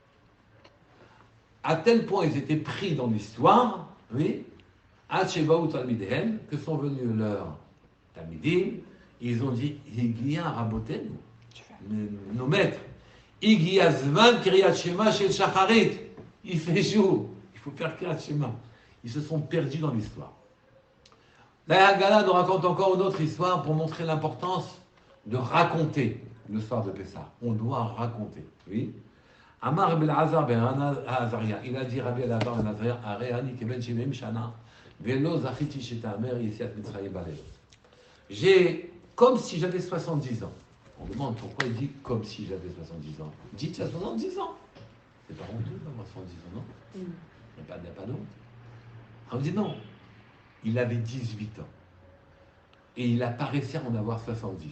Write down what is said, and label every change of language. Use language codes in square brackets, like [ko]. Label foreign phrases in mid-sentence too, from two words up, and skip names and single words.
[fr] À tel point ils étaient pris dans l'histoire, oui, que sont venus leurs Talmidim, ils ont dit, [he] הגיע רבותינו, [fr] nos maîtres, [he] הגיע זמן קריאת שמע של שחרית, [fr] il fait jour, il faut faire [he] קריאת שמע. [fr] Ils se sont perdus dans l'histoire. La Haggadah nous raconte encore une autre histoire pour montrer l'importance de raconter le soir de Pessah. On doit raconter, oui. [he] אמר רבי אלעזר בן עזריה, [fr] il a dit [he] רבי אלעזר בן עזריה, הרי אני כבן שבעים שנה ולא זכיתי שתאמר יציאת מצרים בלב. [fr] J'ai comme si j'avais 70 ans. On demande pourquoi il dit comme si j'avais 70 ans. Dites, tu as 70 ans. C'est pas honteux d'avoir 70 ans, non? Il n'y a pas de honte. On dit non. Il avait 18 ans. Et il apparaissait en avoir 70.